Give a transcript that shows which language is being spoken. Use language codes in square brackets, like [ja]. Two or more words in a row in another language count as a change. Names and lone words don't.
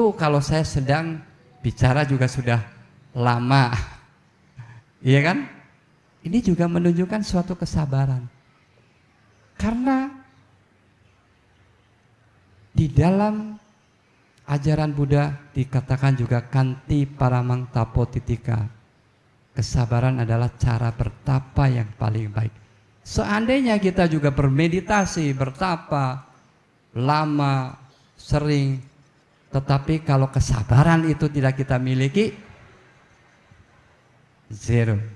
[id] Kalau saya sedang bicara juga sudah lama. Iya kan? Ini juga menunjukkan suatu kesabaran. Karena di dalam ajaran Buddha dikatakan juga [pi] kanti paramang tapo titika. [id] Kesabaran adalah cara bertapa yang paling baik. Seandainya kita juga bermeditasi, bertapa, lama, sering, tetapi kalau kesabaran itu tidak kita miliki, zero.